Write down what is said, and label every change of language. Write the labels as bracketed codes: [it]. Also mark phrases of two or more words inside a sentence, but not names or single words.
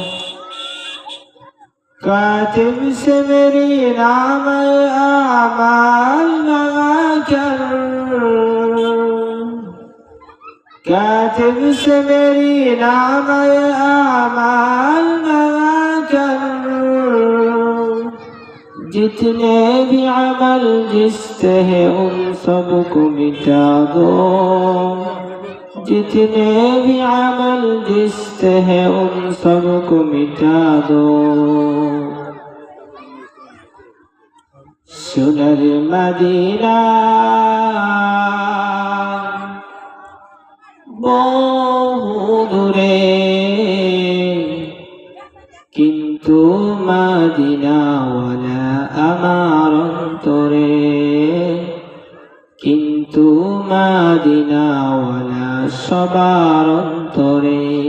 [ur] کاتب سے میری نام اعمال منگا کر کاتب سے میری نام اعمال منگا کر جتنے بھی عمل جستے ہیں ان سب کو مٹا دو جتنے بھی عمل جستے ہیں ان سب کو مٹا دو [bn] সোনার মদিনা বহু দূরে কিন্তু মদিনাওয়ালা আমার অন্তরে কিন্তু মদিনাওয়ালা সবার অন্তরে